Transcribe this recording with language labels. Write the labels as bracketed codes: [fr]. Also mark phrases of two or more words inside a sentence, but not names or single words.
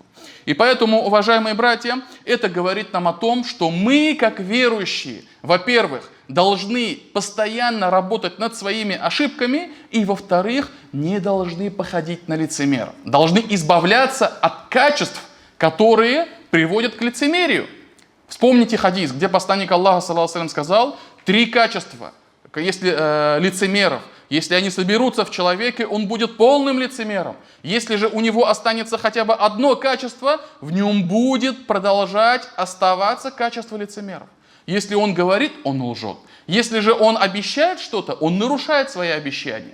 [ru] И поэтому, уважаемые братья, это говорит нам о том, что мы, как верующие, во-первых, должны постоянно работать над своими ошибками, и, во-вторых, не должны походить на лицемеров. Должны избавляться от качеств, которые приводят к лицемерию. Вспомните хадис, где посланник Аллаха, [ar] صلى الله عليه وسلم, [ru] сказал 3 качества, если лицемеров. Если они соберутся в человеке, он будет полным лицемером. Если же у него останется хотя бы одно качество, в нем будет продолжать оставаться качество лицемеров. Если он говорит, он лжет. Если же он обещает что-то, он нарушает свои обещания.